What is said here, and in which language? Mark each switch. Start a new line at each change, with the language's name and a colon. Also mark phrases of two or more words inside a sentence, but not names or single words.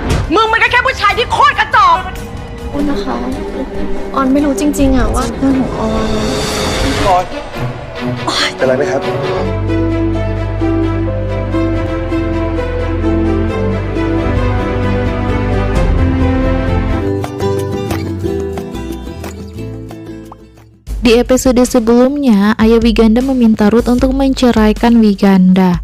Thai: มึงมันก็แค่ผู้ชายที่โคตรกระจอก คุณนะคะออนไม่รู้จริงๆอะว่าเรื่องของออน ออนเป็นไรไหมครับ
Indonesian: Di episode sebelumnya, ayah Wiganda meminta Ruth untuk menceraikan Wiganda.